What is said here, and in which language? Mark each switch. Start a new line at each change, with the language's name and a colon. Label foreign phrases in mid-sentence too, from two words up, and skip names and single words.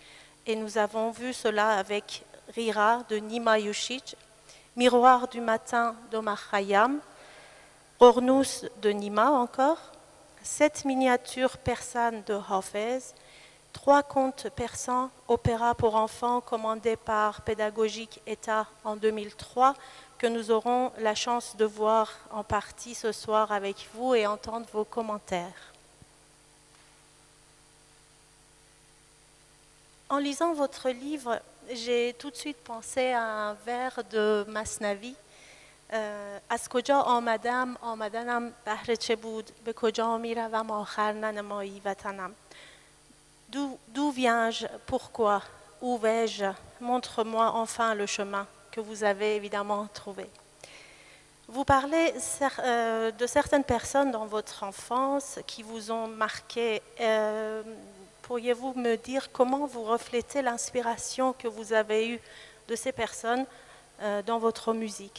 French: Et nous avons vu cela avec Rira de Nima Yushij, Miroir du matin d'Omar Khayyam, Ornous de Nima encore, 7 miniatures persanes de Hafez, 3 contes persans, opéra pour enfants commandés par Pédagogique État en 2003, que nous aurons la chance de voir en partie ce soir avec vous et entendre vos commentaires. En lisant votre livre, j'ai tout de suite pensé à un vers de Masnavi.
Persian: از کجا آمدنم بهر چه بود به کجا میروم آخر ننمایی وطنم.
French: D'où viens-je? Pourquoi? Où vais-je? Montre-moi enfin le chemin que vous avez évidemment trouvé. Vous parlez de certaines personnes dans votre enfance qui vous ont marqué. Pourriez-vous me dire comment vous reflétez l'inspiration que vous avez eue de ces personnes dans votre musique?